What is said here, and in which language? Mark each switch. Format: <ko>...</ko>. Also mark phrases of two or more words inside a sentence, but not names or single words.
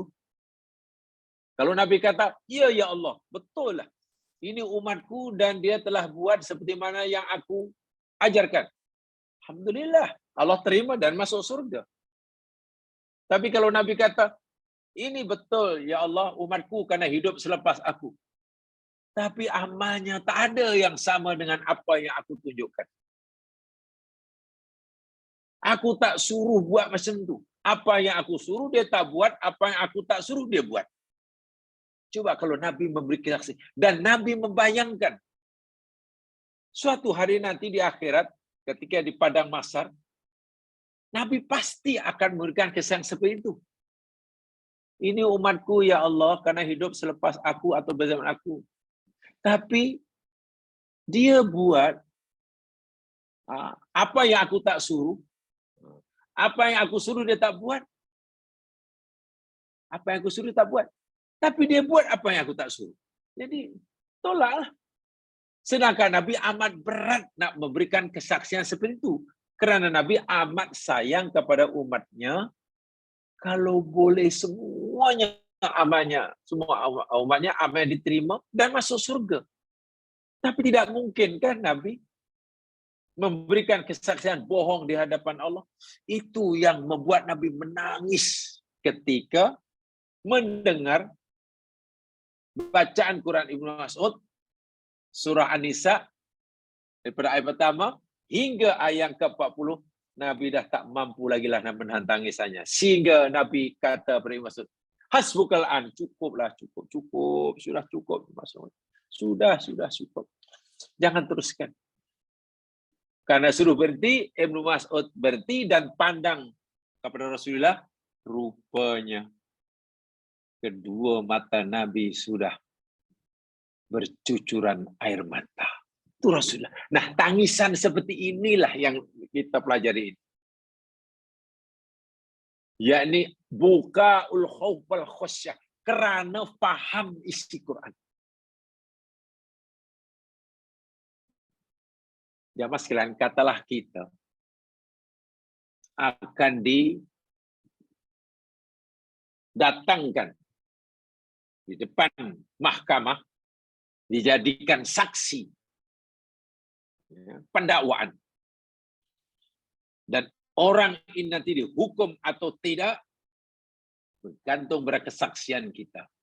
<ms>Kalau Nabi kata, iya ya Allah, betul lah. Ini umatku dan dia telah buat seperti mana yang aku ajarkan. Alhamdulillah, Allah terima dan masuk surga. Tapi kalau Nabi kata, ini betul ya Allah, umatku karena hidup selepas aku. Tapi amalnya tak ada yang sama dengan apa yang aku tunjukkan. Aku tak suruh buat macam tu. Apa yang aku suruh dia tak buat, apa yang aku tak suruh dia buat. Coba kalau Nabi memberi kesaksian dan Nabi membayangkan suatu hari nanti di akhirat ketika di padang mahsyar Nabi pasti akan memberikan kesaksian seperti itu. Ini umatku ya Allah karena hidup selepas aku atau bersama aku. Tapi dia buat apa yang aku tak suruh. Apa yang aku suruh dia tak buat. Apa yang aku suruh tak buat. Tapi dia buat apa yang aku tak suruh. Jadi tolaklah. Sedangkan Nabi amat berat nak memberikan kesaksian seperti itu. Kerana Nabi amat sayang kepada umatnya. Kalau boleh semuanya amalnya, semua umatnya amalnya diterima dan masuk surga. Tapi tidak mungkin kan Nabi memberikan kesaksian bohong di hadapan Allah. Itu yang membuat Nabi menangis ketika mendengar bacaan Quran Ibnu Mas'ud surah An-Nisa daripada ayat pertama hingga ayat ke-40, Nabi dah tak mampu lagi lah menahan tangisannya. Sehingga Nabi kata kepada Ibnu Mas'ud,</ms> <ar>حسبك الآن,</ar> <ms>cukuplah, cukup, sudah cukup Mas'ud. Sudah cukup. Jangan teruskan. Karena suruh berhenti, Ibnu Mas'ud berhenti dan pandang kepada Rasulullah, rupanya kedua mata Nabi sudah bercucuran air mata. Itu Rasulullah. Nah, tangisan seperti inilah yang kita pelajari ini.</ms> <ar>Yakni بكاء الخوف والخشية,</ar> <ms>kerana faham isi Quran. Jamaah sekalian, katalah kita akan didatangkan di depan mahkamah, dijadikan saksi pendakwaan, dan orang ini nanti dihukum atau tidak bergantung pada kesaksian kita.</ms>